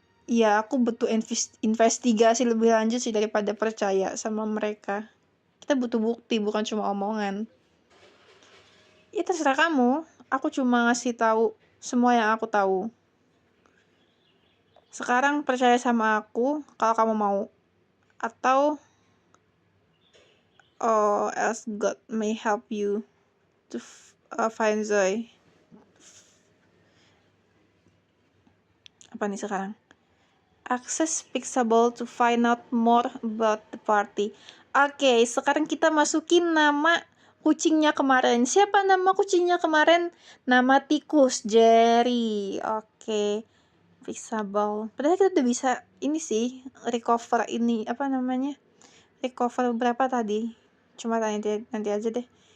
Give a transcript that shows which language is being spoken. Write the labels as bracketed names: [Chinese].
[Indonesian] Iya, aku butuh investigasi lebih lanjut sih daripada percaya sama mereka. Kita butuh bukti, bukan cuma omongan. Ya terserah kamu. Aku cuma ngasih tahu semua yang aku tahu. Sekarang percaya sama aku kalau kamu mau. Atau [English] else God may help you to find Zoe. [Indonesian] Apa nih sekarang? [English] Access Pixable to find out more about the party. [Indonesian] Oke, sekarang kita masukin nama kucingnya kemarin. Siapa nama kucingnya kemarin? Nama tikus, Jerry. Oke, Pixable. Padahal kita udah bisa ini sih, recover ini, apa namanya? Recover berapa tadi? Cuma nanti aja deh.